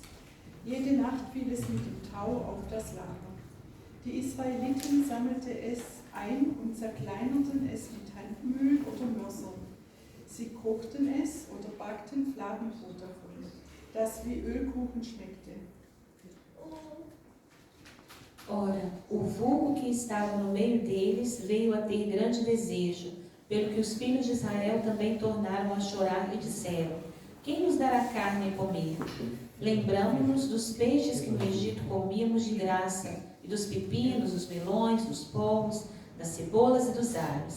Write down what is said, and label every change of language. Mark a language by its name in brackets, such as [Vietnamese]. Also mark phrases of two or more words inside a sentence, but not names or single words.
[German] Jede Nacht fiel es mit dem Tau auf das Lager. Die Israeliten sammelten es ein und zerkleinerten es mit Handmühl oder Mörsern. Sie kochten es oder backten Fladenbrot davon, das wie Ölkuchen schmeckte. [Portuguese] ora, o vulgo que estava no meio deles veio a ter grande desejo, pelo que os filhos de Israel também tornaram a chorar e disseram: quem nos dará carne a comer? Lembramo-nos dos peixes que no Egito comíamos de graça, e dos pepinos, dos melões, dos pombos, das cebolas e dos alhos.